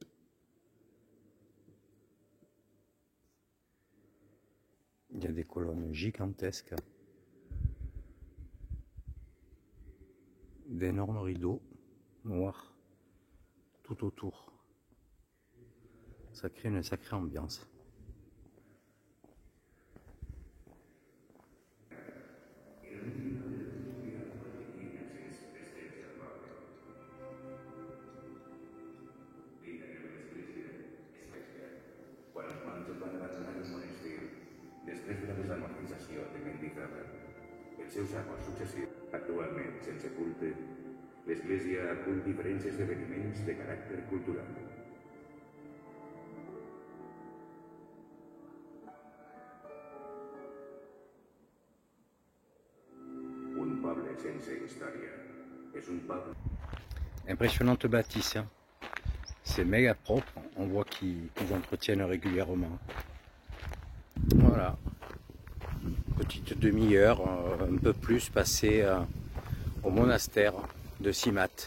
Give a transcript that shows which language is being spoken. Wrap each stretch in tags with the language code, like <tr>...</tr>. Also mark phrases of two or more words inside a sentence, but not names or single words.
<fr>Il y a des colonnes gigantesques. D'énormes rideaux noirs tout autour. Ça crée une sacrée ambiance.</fr> <ca>Quan els monjos van abandonar el monestir, després de la desamortització de Mendizábal, els seus amos successius, actualment sense culte, l'Església acull diferents esdeveniments de caràcter cultural. Un poble sense història és un poble...</ca> <fr>Impressionnante bâtisse. Hein. C'est méga propre. On voit qu'ils entretiennent régulièrement. Voilà. Petite demi-heure, un peu plus, passée au monastère de Simat.</fr>